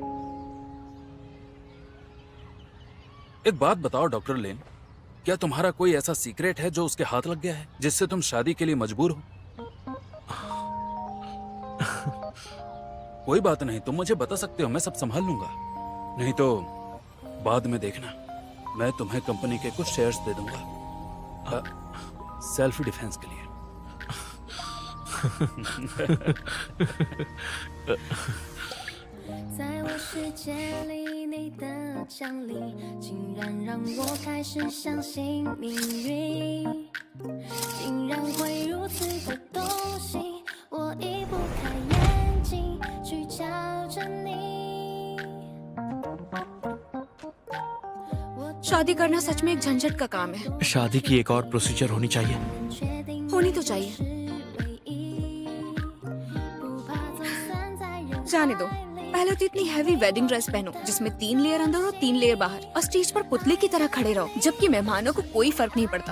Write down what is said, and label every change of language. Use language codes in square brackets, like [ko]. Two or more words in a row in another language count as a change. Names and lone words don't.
[hi] एक बात बताओ डॉक्टर लेन, क्या तुम्हारा कोई ऐसा सीक्रेट है जो उसके हाथ लग गया है, जिससे तुम शादी के लिए मजबूर हो? कोई बात नहीं, तुम मुझे बता सकते हो, मैं सब संभाल लूंगा। नहीं तो बाद में देखना, मैं तुम्हें कंपनी के कुछ शेयर्स दे दूंगा, [en] self defense [hi] के लिए। [zh] 在我世界里，你的降临竟然让我开始相信命运，竟然会如此的动心，我移不开眼睛去瞧着你。 [hi] शादी करना सच में एक झंझट का काम है। शादी की एक और प्रोसीजर होनी चाहिए। होनी तो चाहिए। जाने दो, पहले तो इतनी [en] heavy wedding dress [hi] पहनो जिसमें 3 लेयर अंदर और 3 लेयर बाहर, और स्टेज पर पुतले की तरह खड़े रहो जबकि मेहमानों को कोई फर्क नहीं पड़ता।